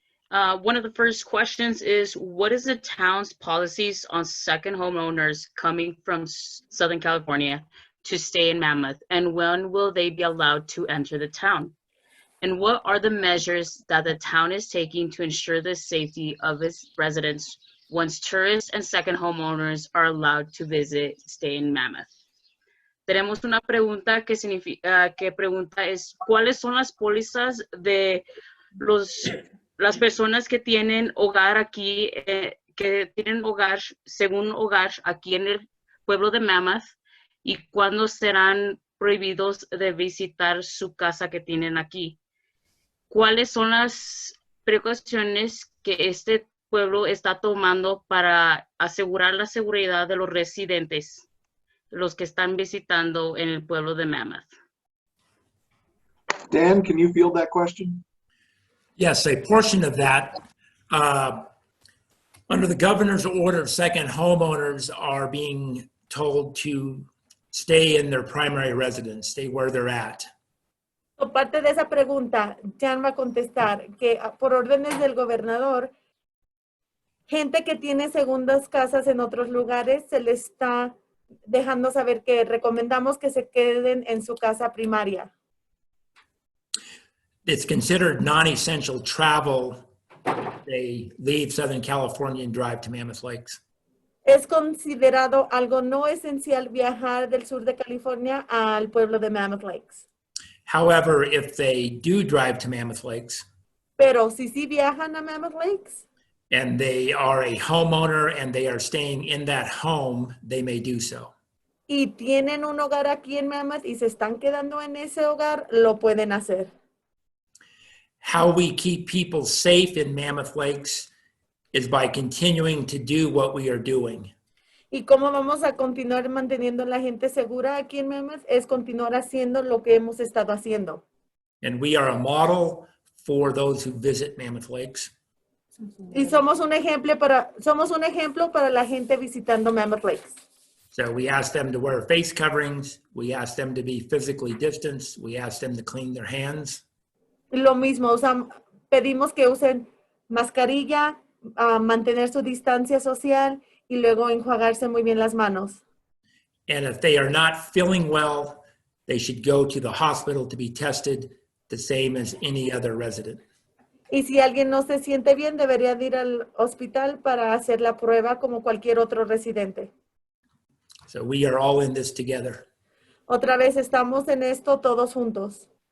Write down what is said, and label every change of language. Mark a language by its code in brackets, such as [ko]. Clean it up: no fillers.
[en] One of the first questions is, what is the town's policies on second homeowners coming from Southern California to stay in Mammoth, and when will they be allowed to enter the town? And what are the measures that the town is taking to ensure the safety of its residents once tourists and second homeowners are allowed to visit, stay in Mammoth? [es] Tenemos una pregunta que pregunta es, ¿cuáles son las pólizas de las personas que tienen hogar aquí, que tienen hogar, según hogar aquí en el pueblo de Mammoth, y cuándo serán prohibidos de visitar su casa que tienen aquí? ¿Cuáles son las precauciones que este pueblo está tomando para asegurar la seguridad de los residentes, los que están visitando en el pueblo de Mammoth? [en] Dan, can you field that question? Yes, a portion of that. Under the governor's order, second homeowners are being told to stay in their primary residence, stay where they're at. [es] Parte de esa pregunta, Jan va a contestar que por órdenes del gobernador, gente que tiene segundas casas en otros lugares se les está dejando saber que recomendamos que se queden en su casa primaria. [en] It's considered non-essential travel. They leave Southern California and drive to Mammoth Lakes. [es] Es considerado algo no esencial viajar del sur de California al pueblo de Mammoth Lakes. [en] However, if they do drive to Mammoth Lakes, [es] Pero si sí viajan a Mammoth Lakes [en] and they are a homeowner and they are staying in that home, they may do so. [es] y tienen un hogar aquí en Mammoth y se están quedando en ese hogar, lo pueden hacer. [en] How we keep people safe in Mammoth Lakes is by continuing to do what we are doing. [es] ¿Y cómo vamos a continuar manteniendo a la gente segura aquí en Mammoth? Es continuar haciendo lo que hemos estado haciendo. [en] And we are a model for those who visit Mammoth Lakes. [es] Y somos un ejemplo para la gente visitando Mammoth Lakes. [en] So we ask them to wear face coverings. We ask them to be physically distanced. We ask them to clean their hands. [es] Y lo mismo, pedimos que usen mascarilla, mantener su distancia social y luego enjuagarse muy bien las manos. [en] And if they are not feeling well, they should go to the hospital to be tested the same as any other resident. [es] Y si alguien no se siente bien, debería de ir al hospital para hacer la prueba como cualquier otro residente. [en] So we are all in this together. [es] Otra vez estamos en esto todos juntos.